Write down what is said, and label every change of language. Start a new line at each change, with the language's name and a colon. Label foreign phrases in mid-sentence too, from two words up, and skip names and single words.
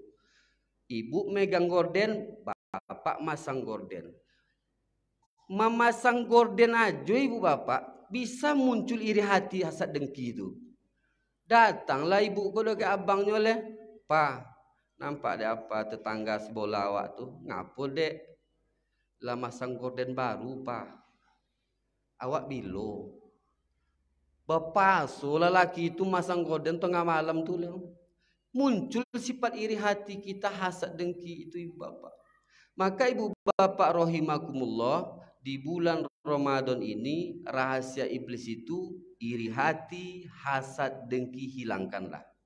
Indonesian: Ibu megang gorden, bapak masang gorden. Memasang gorden aja ibu bapak bisa muncul iri hati hasad dengki itu. Datanglah ibu ko ke abangnya oleh, "Pa, nampak ada apa tetangga sebelah awak tuh?
Minangkabau: Ngapo dek? Lah masang gorden baru, Pa. Awak bilo."
Indonesian: Bapak so lelaki itu masang gorden tengah malam tuh. Muncul sifat iri hati kita, hasad dengki itu ibu bapak. Maka ibu bapak rahimakumullah, di bulan Ramadan ini rahasia iblis itu iri hati, hasad, dengki hilangkanlah.